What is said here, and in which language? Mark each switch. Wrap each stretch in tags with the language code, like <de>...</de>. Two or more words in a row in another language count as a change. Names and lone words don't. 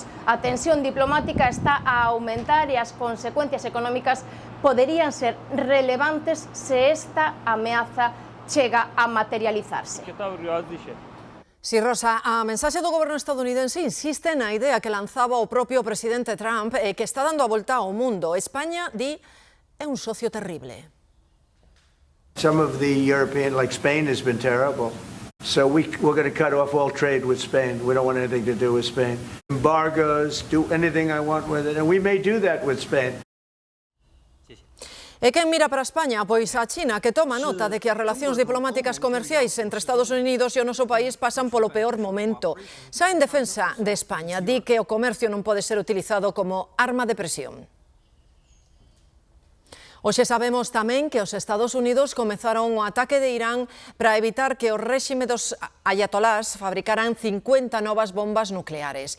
<gl>A tensión diplomática está a aumentar e as consecuencias económicas poderían ser relevantes se esta ameaza chega a materializarse. Si, Rosa, a mensaxe do goberno estadounidense insiste na idea que lanzaba o propio presidente Trump e que está dando a volta ao mundo. España, di, é un socio terrible.</gl> <en>Some of the European, like Spain, has been terrible. So we're going to cut off all trade with Spain. We don't want anything to do with Spain. Embargoes, do anything I want with it. And we may do that with Spain.</en> <gl>E quen mira para España? Pois a China, que toma nota de que as relacións diplomáticas comerciais entre Estados Unidos e o noso país pasan polo peor momento. Xa en defensa de España, di que o comercio non pode ser utilizado como arma de presión. Hoxe sabemos tamén que os Estados Unidos comezaron o ataque de Irán para evitar que o réxime dos ayatolás fabricaran 50 novas bombas nucleares.</gl>